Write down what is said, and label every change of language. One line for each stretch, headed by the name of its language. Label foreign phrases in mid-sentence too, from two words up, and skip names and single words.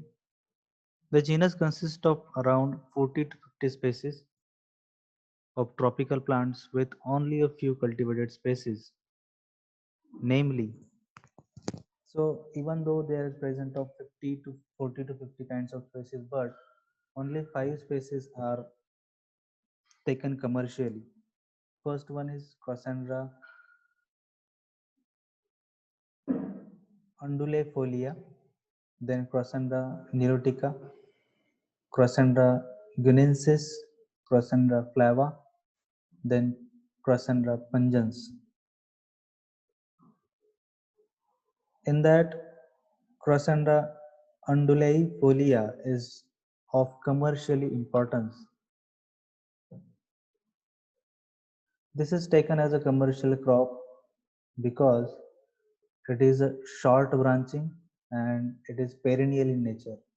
English: The genus consists of around 40 to 50 species of tropical plants with only a few cultivated species, namely. So even though there is present of 50 to 40 to 50 kinds of species, but only 5 species are taken commercially. First one is Crossandra undulifolia, then Crossandra nilotica, Crossandra guinensis, Crossandra flava, then Crossandra pungens. In that, Crossandra undulifolia is of commercially importance. This is taken as a commercial crop because it is a short branching and it is perennial in nature.